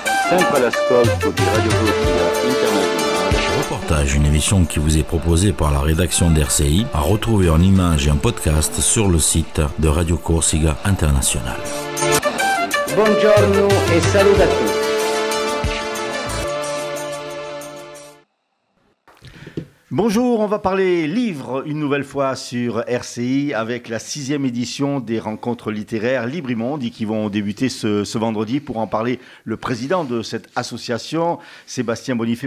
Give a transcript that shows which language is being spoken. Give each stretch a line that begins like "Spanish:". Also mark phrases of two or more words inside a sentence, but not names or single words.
Italian: sempre all'ascolto di Radio Corsia Internazionale.
French: Reportage, une émission qui vous est proposée par la rédaction d'RCI, à retrouver en images et en podcast sur le site de Radio Corsica International.
Italian: Buongiorno e saluto a tutti.
French: Bonjour, on va parler livres une nouvelle fois sur RCI avec la 6e édition des rencontres littéraires Librimonde qui vont débuter ce vendredi. Pour en parler, le président de cette association, Sébastien Bonifay.